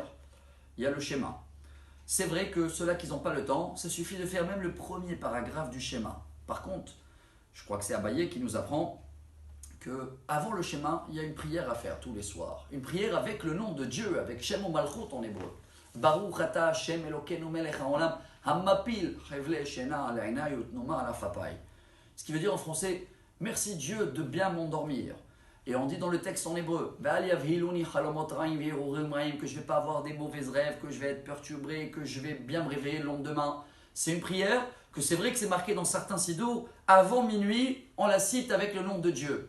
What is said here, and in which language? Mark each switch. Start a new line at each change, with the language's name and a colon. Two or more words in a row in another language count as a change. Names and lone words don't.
French: Il y a le schéma. C'est vrai que ceux-là qui n'ont pas le temps, ça suffit de faire même le premier paragraphe du schéma. Par contre, je crois que c'est Abaye qui nous apprend qu'avant le schéma, il y a une prière à faire tous les soirs. Une prière avec le nom de Dieu, avec Shem ou Malchut en hébreu.
Hebrew: ברוך אתה השם אלוקינו מלך העולם המפיל חבלי שינה על עיני תנומה על עפעפי.
French: Ce qui veut dire en français, merci Dieu de bien m'endormir. Et on dit dans le texte en hébreu, que je ne vais pas avoir des mauvais rêves, que je vais être perturbé, que je vais bien me réveiller le lendemain. C'est une prière que c'est vrai que c'est marqué dans certains siddur, avant minuit, on la cite avec le nom de Dieu.